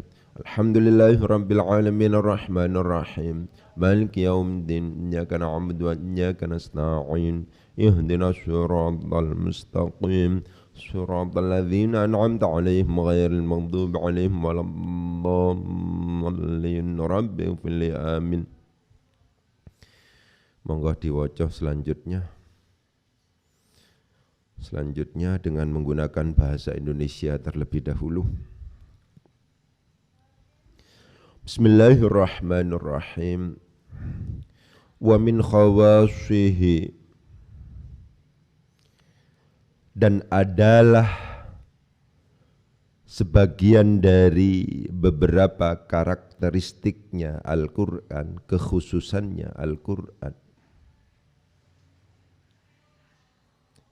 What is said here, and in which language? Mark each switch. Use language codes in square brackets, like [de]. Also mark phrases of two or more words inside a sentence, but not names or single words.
[ar] الحمد لله رب العالمين الرحمن الرحيم مالك يوم الدين. إياك نعبد وإياك نستعين اهدنا الصراط المستقيم صراط الذين أنعمت عليهم غير المغضوب عليهم ولا الضالين. رب اغفر لي. [jv] Amin. Monggo diwaca selanjutnya. [id] Selanjutnya dengan menggunakan bahasa Indonesia terlebih dahulu. [ar] بسم الله الرحمن الرحيم. ومن خواصه, [id] dan adalah sebagian dari beberapa karakteristiknya Al-Quran, kekhususannya Al-Quran.